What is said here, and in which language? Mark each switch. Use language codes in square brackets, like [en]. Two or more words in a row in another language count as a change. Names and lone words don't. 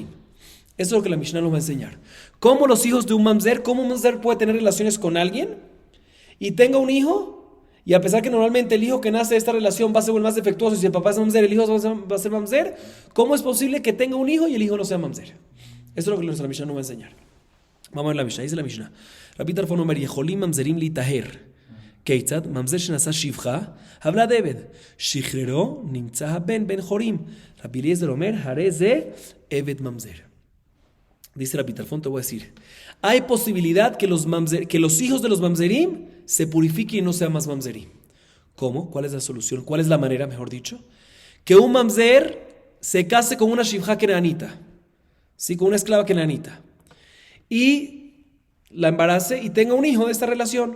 [es] Eso es lo que la Mishnah nos va a enseñar. Cómo los hijos de un mamzer, cómo un mamzer puede tener relaciones con alguien y tenga un hijo, y a pesar que normalmente el hijo que nace de esta relación va a ser el más defectuoso, y si el papá es mamzer, el hijo va a ser mamzer, ¿cómo es posible que tenga un hijo y el hijo no sea mamzer? Eso es lo que la Mishnah nos va a enseñar. Vamos a ver la Mishnah. Dice la Mishnah: Rabbi Tarfon [he] אומר, יכולים ממזרים לטהר. כיצד, ממזר שנשא שפחה, [es] habla David. [he] שחררו, נמצא בן חורין. רבי אליעזר אומר, הרי זה, עבד ממזר. [es] Dice Rabbi Tarfon, te voy a decir: hay posibilidad que los hijos de los mamzerim se purifiquen y no sean más mamzerim. ¿Cómo? ¿Cuál es la solución? ¿Cuál es la manera, mejor dicho? Que un mamzer se case con una [he] שפחה כנענית, [es] ¿sí? Con una esclava kenanita, y la embarace y tenga un hijo de esta relación.